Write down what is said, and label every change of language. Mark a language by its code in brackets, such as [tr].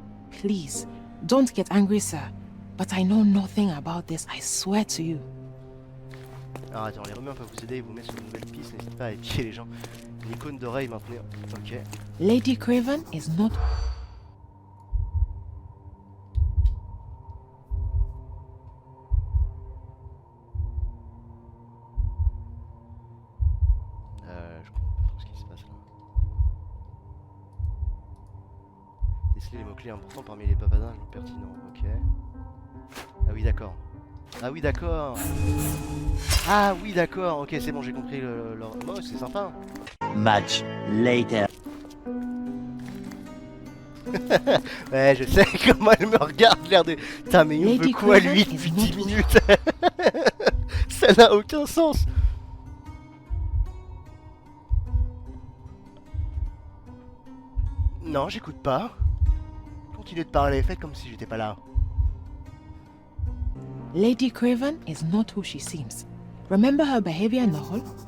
[en] Please, don't get angry, sir. But I know nothing about this, I swear to you. [fr] Alors attends, les rumeurs peuvent vous aider et vous mettre sur une nouvelle piste, n'hésitez pas à épier les gens. Une icône d'oreille maintenant. Ok. [en] Lady Craven is not... [fr] Je comprends pas trop ce qui se passe là. Déceler les mots-clés importants parmi les papadins pertinents, ok. Ah oui, d'accord. Ah oui, d'accord. Ah oui, d'accord. Ok, c'est bon, j'ai compris leur... Oh, c'est sympa. [en] Much later. [fr] Ouais, je sais comment elle me regarde, l'air de... Putain, mais il veut quoi, lui, depuis 10 minutes? Ça n'a aucun sens. Non, j'écoute pas. Continuez de parler, faites comme si j'étais pas là. [en] Lady Craven is not who she seems. Remember her behavior in the hall?